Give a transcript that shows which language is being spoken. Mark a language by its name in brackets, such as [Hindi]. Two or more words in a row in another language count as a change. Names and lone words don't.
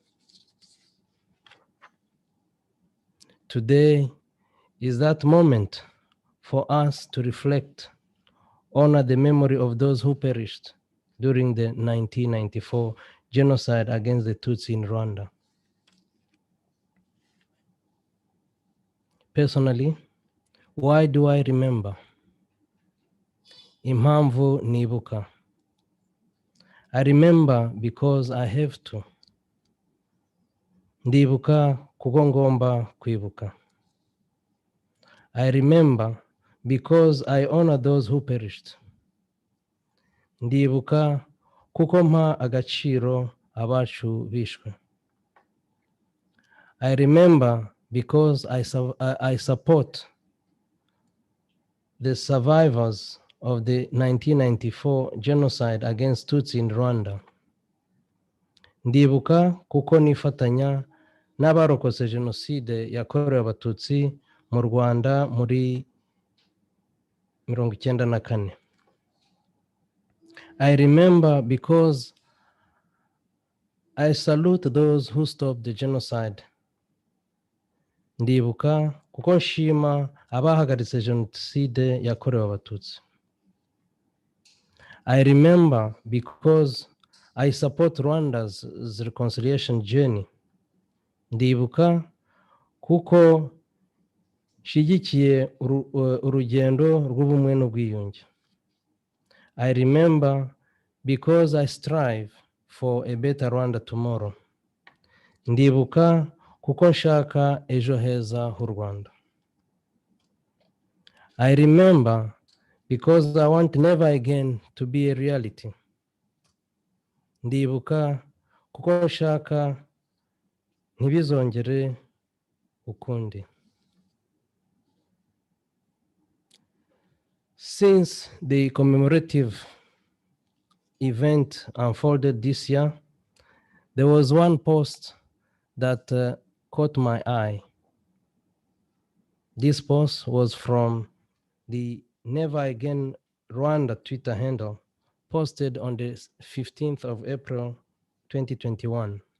[English] Today is that moment for us to reflect, honor the memory of those who perished during the 1994 genocide against the Tutsi in Rwanda. Personally, why do I remember? [Kinyarwanda] Impamvu nibuka. [English] I remember because I have to. [Kinyarwanda] Ndibuka kuko ngomba kwibuka. [English] I remember because I honor those who perished. [Kinyarwanda] Ndibuka kuko mpa agaciro abacu bishwe. [English] I remember because I support the survivors of the 1994 genocide against Tutsi in Rwanda. [Kinyarwanda] Ndibuka kuko nifatanya n'abarokotse jenoside yakorewe abatutsi mu Rwanda muri 1994. [English] I remember because I salute those who stopped the genocide. [Kinyarwanda] Ndibuka kuko nshima abahagaritse jenoside yakorewe abatutsi. [English] I remember because I support Rwanda's reconciliation journey. [Kinyarwanda] Ndibuka kuko nshyigikiye urugendo rw'ubumwe n'ubwiyunge. [English] I remember because I strive for a better Rwanda tomorrow. [Kinyarwanda] Ndibuka kuko nshaka ejo heza h'u Rwanda. [English] I remember because I want never again to be a reality. [Kinyarwanda] Ndibuka kuko nshaka ntibizongere ukundi. [English] Since the commemorative event unfolded this year, there was one post that caught my eye. This post was from the Never Again Rwanda Twitter handle, posted on the 15th of April, 2021.